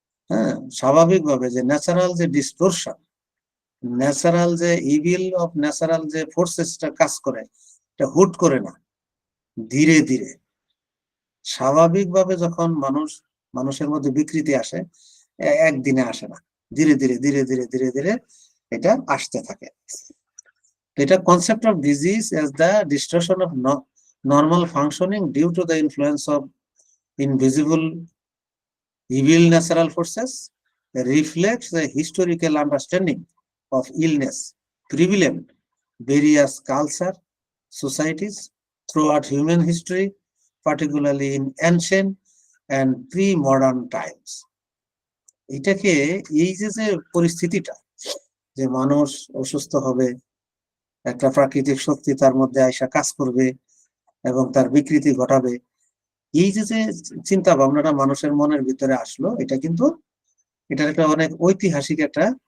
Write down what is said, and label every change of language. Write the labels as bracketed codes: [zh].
[bn] হ্যাঁ, স্বাভাবিকভাবে যে ন্যাচারাল যে ডিস্টোরশন, ন্যাচারাল যে ইভিল অফ ন্যাচারাল যে ফোর্সেসটা কাজ করে, এটা হুট করে না, ধীরে ধীরে স্বাভাবিকভাবে যখন মানুষের মধ্যে বিকৃতি আসে, একদিনে আসে না, ধীরে ধীরে ধীরে ধীরে ধীরে ধীরে এটা আসতে থাকে। এটা [en] Concept of disease as the distortion of normal functioning due to the influence of invisible evil natural forces reflects the historical understanding of illness prevalent various culture societies throughout human history, particularly in ancient and pre-modern times. [bn] এটাকে এই যে যে পরিস্থিতিটা যে মানুষ অসুস্থ হবে, একটা প্রাকৃতিক শক্তি তার মধ্যে আইসা কাজ করবে এবং তার বিকৃতি ঘটাবে, এই যে যে চিন্তা ভাবনাটা মানুষের মনের ভিতরে আসলো, এটা কিন্তু এটার একটা অনেক ঐতিহাসিক একটা